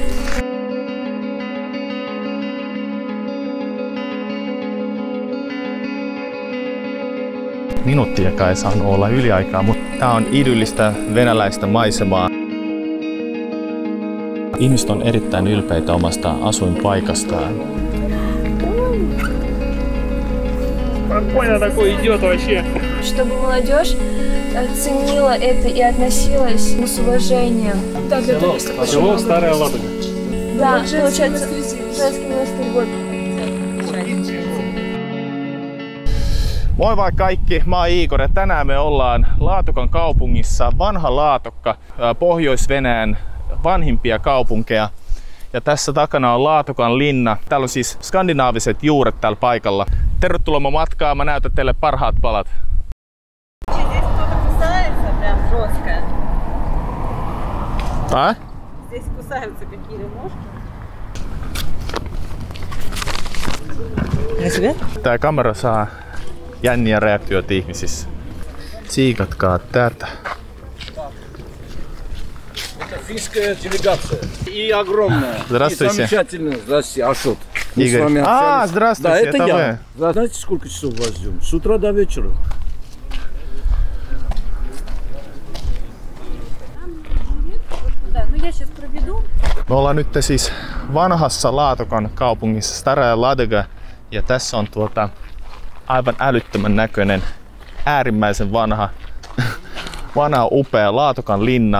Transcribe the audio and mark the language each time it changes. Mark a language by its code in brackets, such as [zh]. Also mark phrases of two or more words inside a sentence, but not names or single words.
[fi] Minuuttiakaan ei saanut olla yliaikaa, mutta tää on idyllistä venäläistä maisemaa. Ihmiset on erittäin ylpeitä omasta asuinpaikastaan. [ru] Чтобы молодежь оценила это и относилась с уважением. Село Старая Ладога. Да, получается, Советский монастырь год. [fi] Moi vaan kaikki, mä oon Igor ja tänään me ollaan Laatokan kaupungissa, vanha Laatokka, Pohjois-Venäjän vanhimpia kaupunkeja. Ja tässä takana on Laatokan linna. Täällä on siis skandinaaviset juuret täällä paikalla. Tervetuloa mun matkaan, mä näytän teille parhaat palat. [ru] Здесь кусаются какие-то ножки. [fi] Tää kamera saa jänniä reaktioita ihmisissä. Tsiikatkaa tätä. [ru] Финская делегация. И огромная. Здравствуйте. И замечательная. Здравствуйте, Ашот. Мы Игорь. с вами общались. Здравствуйте, Да, это я. Знаете, сколько часов вас ждем? С утра до вечера. [fi] Me ollaan nyt siis vanhassa Laatokan kaupungissa Staraya Ladega ja tässä on aivan älyttömän näköinen, äärimmäisen vanha upea Laatokan linna.